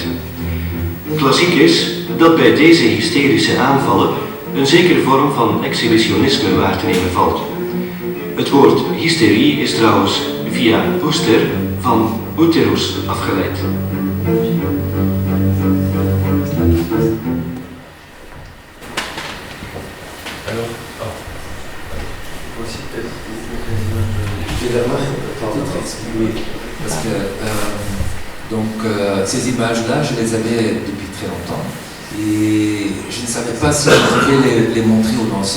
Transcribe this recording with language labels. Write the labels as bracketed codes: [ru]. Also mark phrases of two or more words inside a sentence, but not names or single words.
[nl] Klassiek is dat bij deze hysterische aanvallen een zekere vorm van exhibitionisme waar te nemen valt. Het woord hysterie is trouwens via Uster van uterus afgeleid. [fr] Aussi peut-être oui, parce que ces images-là, je les avais depuis très longtemps et je ne savais pas si je pouvais les montrer aux danseurs.